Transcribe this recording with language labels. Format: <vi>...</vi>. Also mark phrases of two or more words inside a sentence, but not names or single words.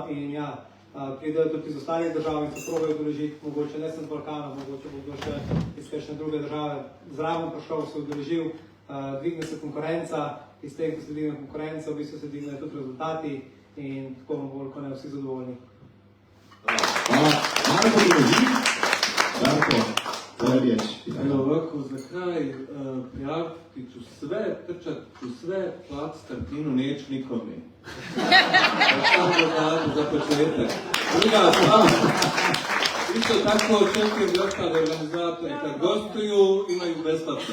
<sl>In ja, pridejo tudi iz ostalih držav in se probajo udeležiti, mogoče ne samo z Balkana, mogoče bo kdo še iz kakšne druge države zraven prišel, se udeležil, dvigne se konkurenca, iz tega, ko se dvigne konkurenca, v bistvu se dvignejo tudi rezultati in tako bolj, ko ne vsi zadovoljni.</sl> <hr>Hvala. Marko, Marko, tvoja riječ. Evo ovako, za kraj prijaviti ću sve, trčat ću sve, plat startinu neću nikome. Samo da za početak. Druga stvar, isto tako očekujem da ostale organizatore kad gostuju imaju besplatno.</hr>